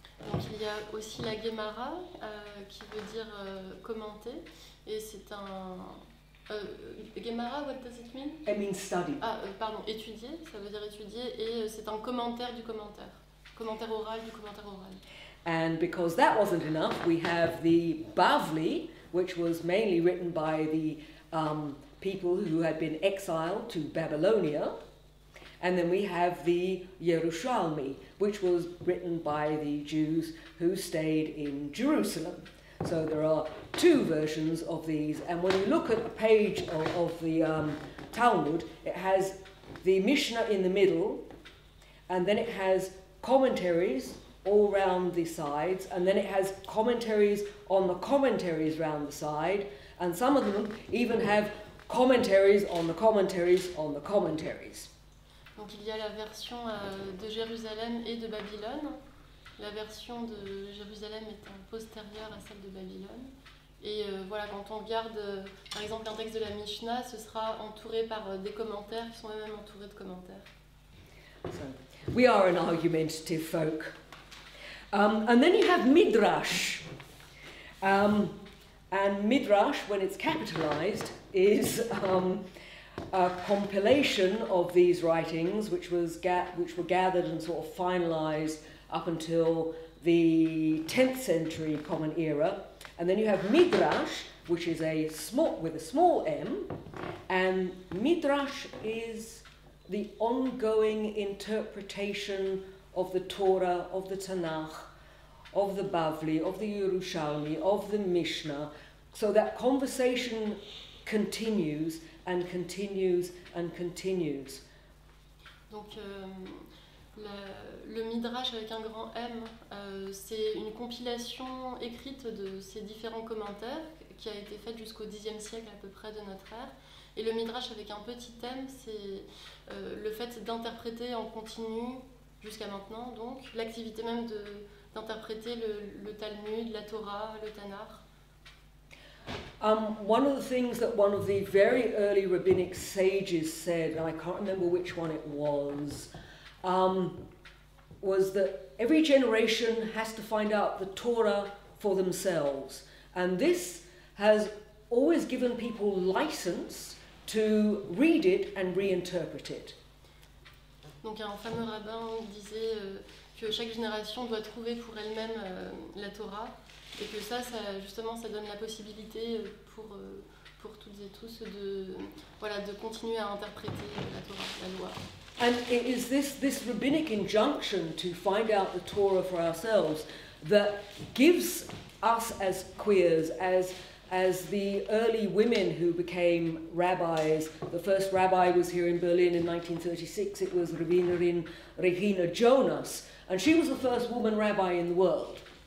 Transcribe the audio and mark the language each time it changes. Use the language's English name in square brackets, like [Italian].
[French] Donc il y a aussi la Gemara, qui veut dire commenter, et c'est un... [English] Gemara, what does it mean? It means study. [French] Pardon, étudier, ça veut dire étudier, et c'est un commentaire du commentaire. Commentaire oral du commentaire oral. [English] And because that wasn't enough, we have the Bavli, which was mainly written by the people who had been exiled to Babylonia. And then we have the Yerushalmi, which was written by the Jews who stayed in Jerusalem. So there are 2 versions of these. And when you look at a page of the Talmud, it has the Mishnah in the middle, and then it has commentaries all round the sides, and then it has commentaries on the commentaries round the side, and some of them even have commentaries on the commentaries on the commentaries. [French] Donc il y a la version de Jérusalem et de Babylone. La version de Jérusalem étant postérieure à celle de Babylone. Et voilà, quand on regarde par exemple un texte de la Mishnah, ce sera entouré par des commentaires qui sont eux-mêmes entourés de commentaires. [English] So, we are an argumentative folk. And then you have Midrash. And Midrash, when it's capitalized, is a compilation of these writings, which were gathered and sort of finalized up until the 10th century Common Era. And then you have Midrash, which is with a small m, and Midrash is the ongoing interpretation of the Torah, of the Tanakh, of the Bavli, of the Yerushalmi, of the Mishnah. So that conversation continues and continues and continues. [French] Donc le Midrash avec un grand M, c'est une compilation écrite de ces différents commentaires qui a été faite jusqu'au Xe siècle à peu près de notre ère. Et le Midrash avec un petit M, c'est le fait d'interpréter en continu jusqu'à maintenant, donc l'activité même d'interpréter le Talmud, la Torah, le Tanakh. [English] One of the things that one of the very early rabbinic sages said, and I can't remember which one it was that every generation has to find out the Torah for themselves. And this has always given people license to read it and reinterpret it. [French] Donc un fameux rabbin disait que chaque génération doit trouver pour elle-même la Torah, et que ça justement, ça donne la possibilité pour toutes et tous de continuer à interpréter la Torah, la loi. [English] And it is this rabbinic injunction to find out the Torah for ourselves that gives us as queers, as the early women who became rabbis. The first rabbi was here in Berlin in 1936. It was Rabbinerin Regina Jonas, and she was the first woman rabbi in the world.